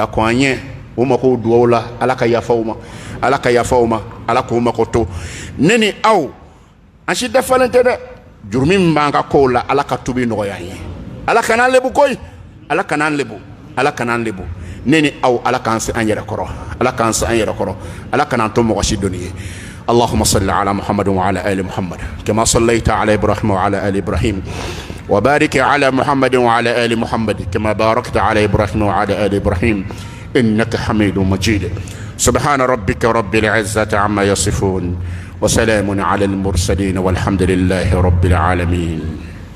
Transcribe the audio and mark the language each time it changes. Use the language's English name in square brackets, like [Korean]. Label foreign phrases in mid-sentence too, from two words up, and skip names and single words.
[Bambara] kɔn an ɲɛ o mako duwawu la ala ka yafa u ma ala ka yafa u ma ala k'u mako to ne ni aw an si dafalen tɛ dɛ jurumi min b'an ka kow la ala ka tubi nɔgɔya an ye ala kan'an lebu koyi ala kan'an lebu ala kan'an lebu ne ni aw ala k'an se an yɛrɛ kɔrɔ ala k'an se an yɛrɛ kɔrɔ ala kan'an to mɔgɔ si dɔnni ye [Arabic] اللهم صل على محمد وعلى آل محمد كما صليت على إبراهيم وعلى آل إبراهيم وبارك على محمد وعلى آل محمد كما باركت على إبراهيم وعلى آل إبراهيم إنك حميد مجيد سبحان ربك رب العزة عما يصفون وسلام على المرسلين والحمد لله رب العالمين